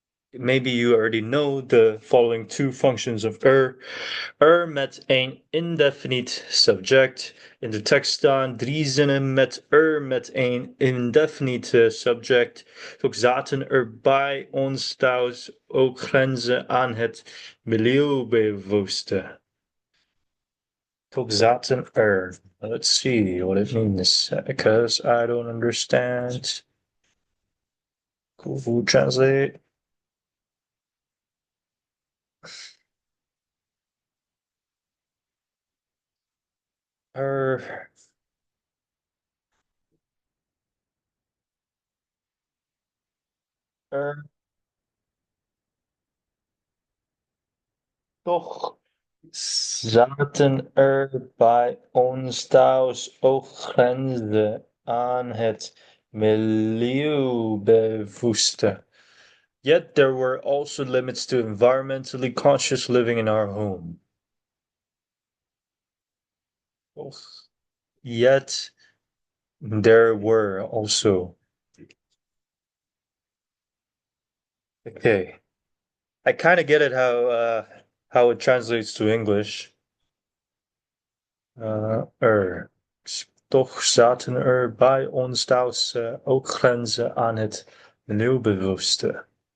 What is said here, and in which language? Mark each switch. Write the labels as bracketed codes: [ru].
[en] Maybe you already know the following two functions of [nl] met een [en] indefinite subject. [nl] In de tekst staan 3 zinnen met een indefinite subject. Toch zaten er bij ons thuis ook grenzen aan het milieubewuste. Toch zaten er. [en] Let's see what it means, because I don't understand. Google Translate. [nl] Er Er, toch zaten er bij ons thuis ook grenzen aan het milieubewuste. [en] Yet there were also limits to environmentally conscious living in our home. Yet there were also. Okay. I kind of get it how it translates to English. [nl] Er. Toch zaten er bij ons thuis ook grenzen aan het milieubewuste.